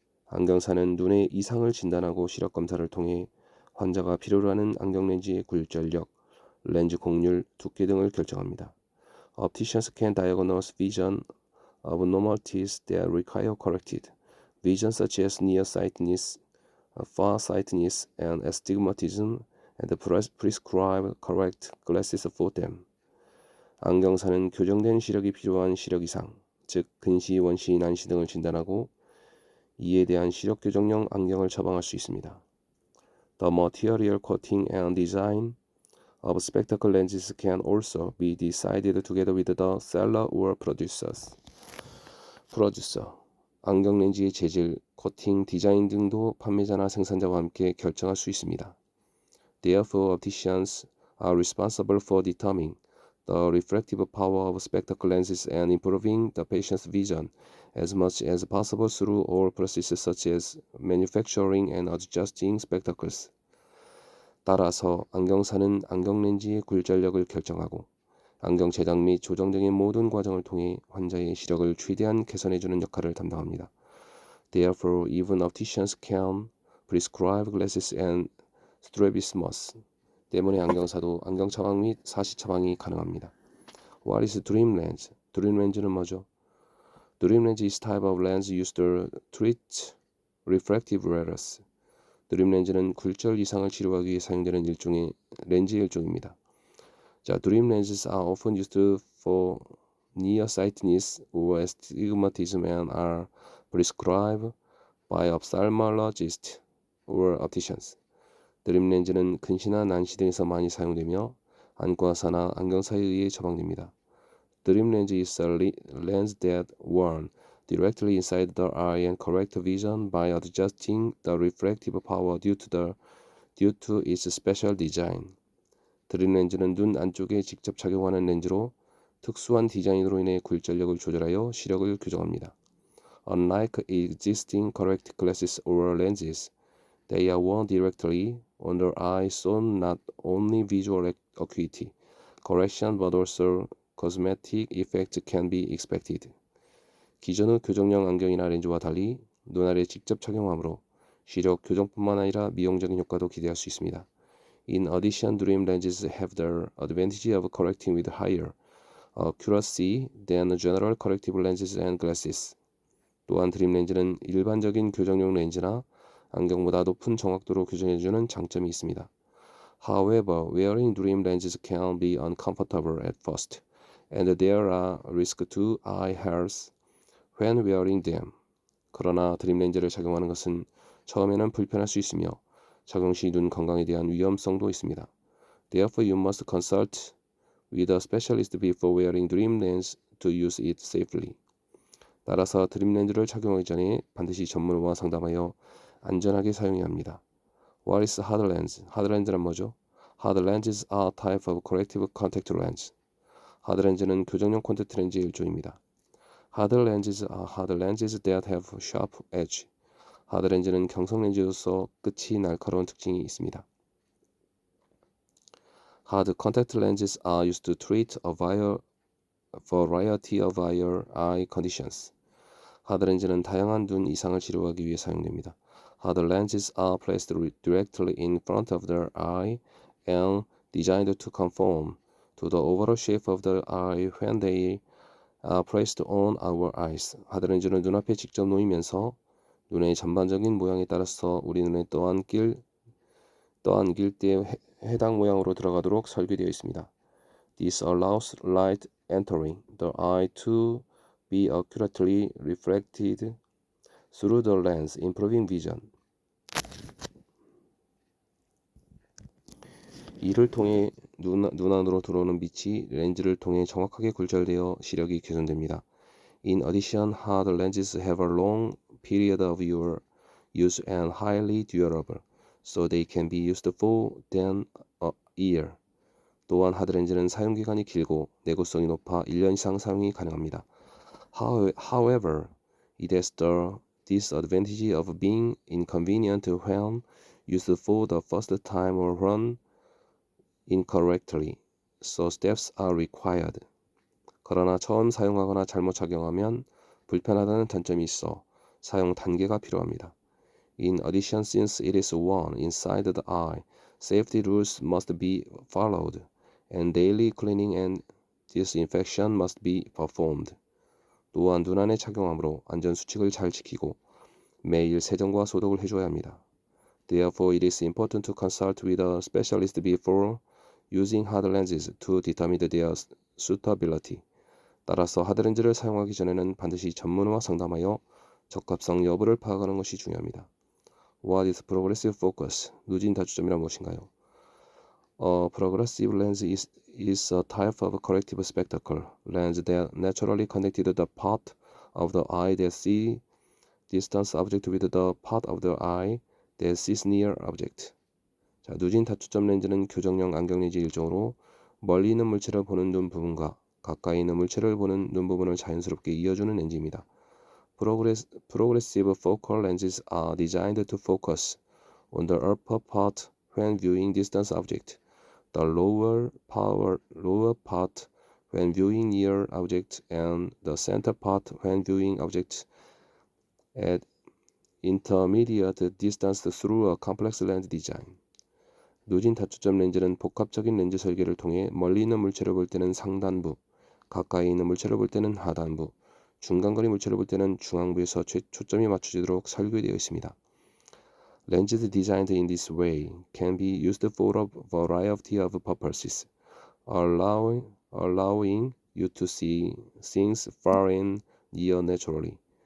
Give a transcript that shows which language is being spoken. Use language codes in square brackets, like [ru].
[ko] 안경사는 눈의 이상을 진단하고 시력 검사를 통해 환자가 필요로 하는 안경 렌즈의 굴절력, 렌즈 곡률, 두께 등을 결정합니다. [en] Opticians can diagnose vision abnormalities that require corrected vision such as nearsightedness, farsightedness, and astigmatism, and prescribe correct glasses for them. [ko] 안경사는 교정된 시력이 필요한 시력 이상, 즉 근시, 원시, 난시 등을 진단하고 이에 대한 시력 교정용 안경을 처방할 수 있습니다. [en] The material coating and design of spectacle lenses can also be decided together with the seller or producer. [ko] 안경 렌즈의 재질, 코팅, 디자인 등도 판매자나 생산자와 함께 결정할 수 있습니다. [en] Therefore, opticians are responsible for determining the refractive power of spectacle lenses and improving the patient's vision as much as possible through all processes such as manufacturing and adjusting spectacles. [ko] 따라서 안경사는 안경 렌즈의 굴절력을 결정하고 안경 제작 및 조정 등의 모든 과정을 통해 환자의 시력을 최대한 개선해주는 역할을 담당합니다. [en] Therefore, even opticians can prescribe glasses and strabismus. [ko] 때문에 안경사도 안경 처방 및 사시 처방이 가능합니다. [en] What is dream lens? [ko] 드림 렌즈는 뭐죠? [en] Dream lens is type of lens used to treat refractive errors. [ko] 드림 렌즈는 굴절 이상을 치료하기 위해 사용되는 일종의 렌즈의 일종입니다. [en] 자, dream lenses are often used for nearsightedness or astigmatism and are prescribed by ophthalmologists or opticians. [ko] 드림 렌즈는 근시나 난시 등에서 많이 사용되며 안과사나 안경사에 의해 처방됩니다. [en] Dream lens is a lens that worn directly inside the eye and correct vision by adjusting the refractive power due to its special design. [ko] 드림 렌즈는 눈 안쪽에 직접 착용하는 렌즈로 특수한 디자인으로 인해 굴절력을 조절하여 시력을 교정합니다. [en] Unlike existing correct glasses or lenses, they are worn directly on the eye so not only visual acuity correction but also cosmetic effect can be expected. [ko] 기존의 교정용 안경이나 렌즈와 달리 눈알에 직접 착용하므로 시력 교정뿐만 아니라 미용적인 효과도 기대할 수 있습니다. [en] In addition, dream lenses have the advantage of correcting with higher accuracy than general corrective lenses and glasses. [ko] 또한 드림 렌즈는 일반적인 교정용 렌즈나 안경보다 높은 정확도로 교정해주는 장점이 있습니다. [en] However, wearing dream lenses can be uncomfortable at first, and there are risks to eye health when wearing them. [ko] 그러나 드림 렌즈를 착용하는 것은 처음에는 불편할 수 있으며 착용 시 눈 건강에 대한 위험성도 있습니다. [en] Therefore, you must consult with a specialist before wearing dream lens to use it safely. [ko] 따라서 드림 렌즈를 착용하기 전에 반드시 전문의와 상담하여 안전하게 사용해야 합니다. [en] What is hard lens? [ko] 하드 렌즈란 뭐죠? [en] Hard lenses are type of corrective contact lens. [ko] 하드 렌즈는 교정용 콘택트 렌즈의 일종입니다. [en] Hard lenses are hard lenses that have sharp edge. [ko] 하드 렌즈는 경성 렌즈로서 끝이 날카로운 특징이 있습니다. [en] Hard contact lenses are used to treat a variety of eye conditions. [ko] 하드 렌즈는 다양한 눈 이상을 치료하기 위해 사용됩니다. [en] Hard lenses are placed directly in front of the eye and designed to conform to the overall shape of the eye when they are placed on our eyes. [ko] 하드 렌즈는 눈앞에 직접 놓이면서 눈의 전반적인 모양에 따라서 우리 눈에 떠안길 때 해당 모양으로 들어가도록 설계되어 있습니다. [en] This allows light entering the eye to be accurately reflected through the lens, improving vision. [ko] 이를 통해 눈 안으로 들어오는 빛이 렌즈를 통해 정확하게 굴절되어 시력이 개선됩니다. [en] In addition, hard lenses have a long period of use and highly durable, so they can be used for than a year. [ko] 또한 하드 렌즈는 사용 기간이 길고 내구성이 높아 1년 이상 사용이 가능합니다. [en] However, it has the disadvantage of being inconvenient when used for the first time or run incorrectly, so steps are required. [ko] 그러나 처음 사용하거나 잘못 착용하면 불편하다는 단점이 있어 사용 단계가 필요합니다. [en] In addition, since it is worn inside the eye, safety rules must be followed, and daily cleaning and disinfection must be performed. [ko] 또한 눈 안에 착용하므로 안전 수칙을 잘 지키고 매일 세정과 소독을 해줘야 합니다. [en] Therefore, it is important to consult with a specialist before using hard lenses to determine their suitability. [ko] 따라서 하드 렌즈를 사용하기 전에는 반드시 전문의와 상담하여 적합성 여부를 파악하는 것이 중요합니다. [en] What is progressive focus? [ko] 누진 다주점이란 무엇인가요? [en] A progressive lens is a type of corrective spectacle lens that naturally connected the part of the eye that sees distant object with the part of the eye that sees near object. [ko] 자, 누진 다초점 렌즈는 교정용 안경 렌즈 일종으로 멀리 있는 물체를 보는 눈 부분과 가까이 있는 물체를 보는 눈 부분을 자연스럽게 이어주는 렌즈입니다. [en] Progressive focal lenses are designed to focus on the upper part when viewing distant object, the lower part when viewing near object, and the center part when viewing objects at intermediate distance through a complex lens design. [ko] 누진 다초점 렌즈는 복합적인 렌즈 설계를 통해 멀리 있는 물체를 볼 때는 상단부, 가까이 있는 물체를 볼 때는 하단부, 중간거리 물체를 볼 때는 중앙부에서 초점이 맞춰지도록 설계되어 있습니다. [en] Lenses designed in this way can be used for a variety of purposes, allowing you to see things far and near naturally.